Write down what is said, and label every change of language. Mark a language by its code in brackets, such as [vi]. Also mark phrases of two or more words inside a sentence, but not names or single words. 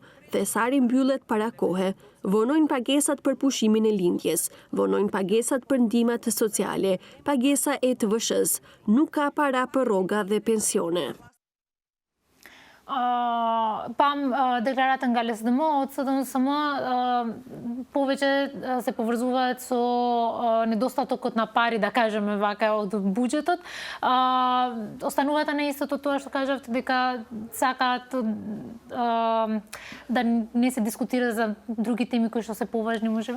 [sq] Thesari mbyllet para kohe. Vonojnë pagesat për pushimin e lindjes. Vonojnë pagesat për ndihmat sociale. Pagesa e TVSH-s. Nuk ka para për rroga dhe pensione. Pam deklaratën nga LSDM, [mk] od SDSM повеќе се поврзуваат со недостатокот на пари, да кажеме вака, од буџетот. Останувате на истото тоа што кажавте, дека сакаат да не се дискутира за други теми кои што се поважни, можеме?